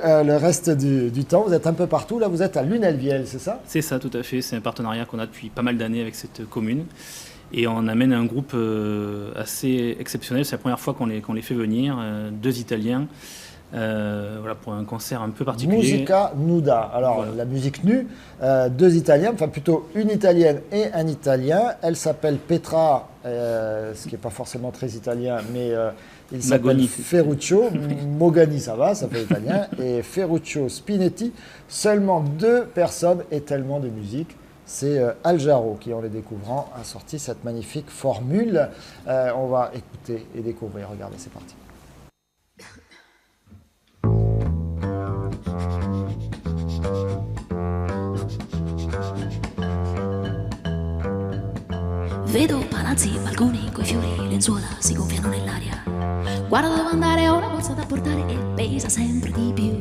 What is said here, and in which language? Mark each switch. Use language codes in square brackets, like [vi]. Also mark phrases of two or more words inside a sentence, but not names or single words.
[fr] Le reste du temps, vous êtes un peu partout. Là, vous êtes à Lunel-Viel, c'est ça? C'est ça, tout à fait. C'est un partenariat qu'on a depuis pas mal d'années avec cette commune. Et on amène un groupe assez exceptionnel. C'est la première fois qu'on les fait venir. 2 Italiens. Pour un concert un peu particulier. Musica nuda. Alors, Voilà. la musique nue, 2 Italiens, enfin plutôt une Italienne et un Italien. Elle s'appelle Petra, ce qui n'est pas forcément très italien, mais il s'appelle Magoni. Ferruccio. Mogani, ça va, ça fait italien. Et Ferruccio Spinetti. Seulement 2 personnes et tellement de musique. C'est Al Jarreau qui, en les découvrant, a sorti cette magnifique formule. On va écouter et découvrir. Regardez, c'est parti. [it] Vedo palazzi, balconi, coi fiori, lenzuola si gonfiano nell'aria. Guarda dove andare, ho una borsa da portare e pesa sempre di più.